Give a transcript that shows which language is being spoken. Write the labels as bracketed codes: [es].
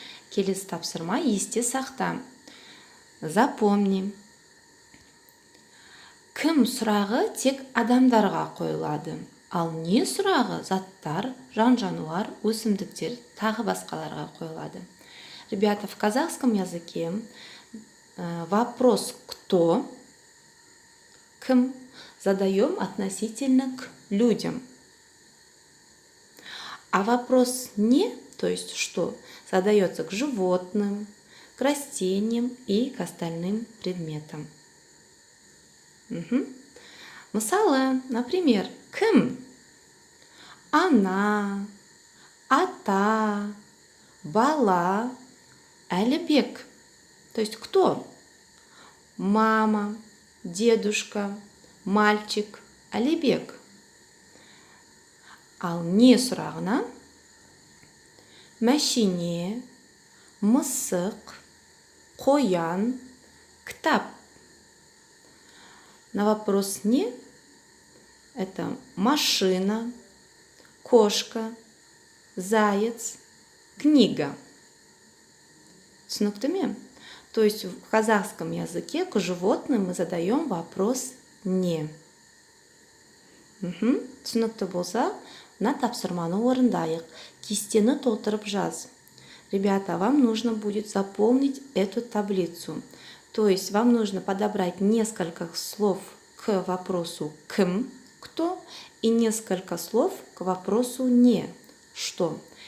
[kk] Келесі тапсырма есте сақта. [ru] Запомни. [kk] Кім сұрағы тек адамдарға қойылады, ал не сұрағы заттар, жан-жануар, өсімдіктер, тағы басқаларға қойылады. [ru] Ребята, в казахском языке вопрос «кто», кім, задаем относительно к людям. А вопрос «не», то есть «что», задается к животным, к растениям и к остальным предметам. [kk] Мысалы, например, кім? Она, ата, бала, әлібек. [ru] То есть кто? Мама, дедушка, мальчик, әлібек. [kk] Ал не сұрағына мәшине, мысық, қоян, кітап. [ru] На вопрос «не» это машина, кошка, заяц, книга. [kk] Түсінікті ме? [ru] То есть в казахском языке к животным мы задаем вопрос «не». [kk] Түсінікті болса, на тапсырманы орындайық. Кестені толтырып жаз. [ru] Ребята, вам нужно будет заполнить эту таблицу. То есть вам нужно подобрать несколько слов к вопросу «кім», «кто» и несколько слов к вопросу «не», «что».